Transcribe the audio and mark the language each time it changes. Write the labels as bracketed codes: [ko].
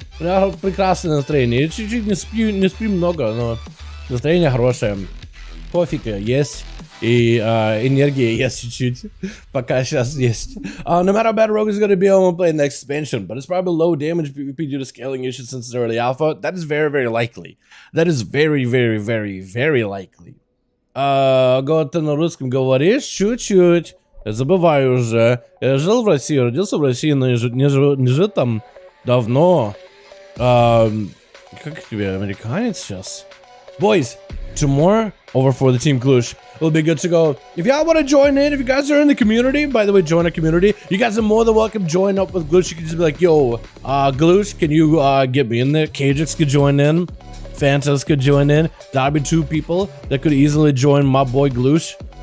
[ru] У меня прекрасное настроение. Я чуть-чуть не сплю много, но настроение хорошее. Кофе есть. И энергия есть чуть-чуть. Пока сейчас есть. [en] No matter how bad Rogue is going to be, I'm going to play next expansion. But it's probably low damage PvP due to scaling issues since it's early alpha. That is very, very likely. That is very, very, very, very likely. [ru] Го ты на русском говоришь? Чуть-чуть. Я забываю уже. Я жил в России, родился в России, но не жил там давно. Как тебе, американец сейчас? [en] Boys, tomorrow over for the Team Glush. It'll be good to go. If y'all want to join in, if you guys are in the community, by the way, join a community. You guys are more than welcome. Join up with Glush. You can just be like, yo, Glush, can you get me in there? Kajix could join in. Fantas could join in. That'd be 2 people that could easily join my boy Glush.